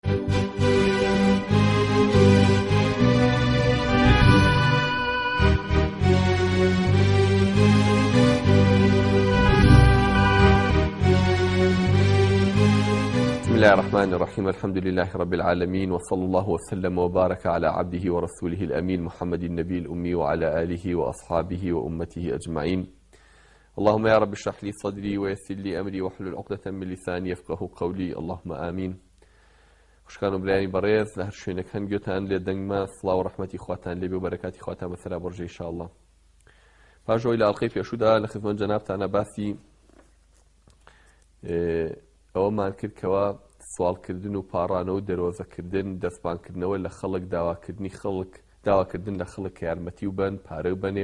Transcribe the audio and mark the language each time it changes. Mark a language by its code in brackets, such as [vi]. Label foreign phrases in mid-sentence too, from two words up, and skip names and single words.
[ar] بسم الله الرحمن الرحيم. الحمد لله رب العالمين، وصلى الله وسلم وبارك على عبده ورسوله الأمين محمد النبي الأمي وعلى آله وأصحابه وأمته أجمعين. اللهم يا رب اشرح لي صدري ويسر لي أمري واحلل عقدة من لساني يفقهوا قولي. اللهم آمين. [ckb] خوشکان و برایانی بەڕێز لە هەر شوێنێک هەن گوێتان لێ دەنگمە، سڵاو و ڕەحمەتی خواتان لێبێ و بەرەکاتی خواتان بەسەرا بڕژێ ئینشاءالله. پاشەوەی لە ئەڵقەی پێشوودا لە خزمەت جەنابتانە باسی ئەوەمان کرد کەوا سوالکردن و پاڕانەوە و دەرۆزەکردن، دەستپانکردنەوە لە خەڵک، داواکردن لە خەڵک کە یارمەتی و بن، پارە و بنێ.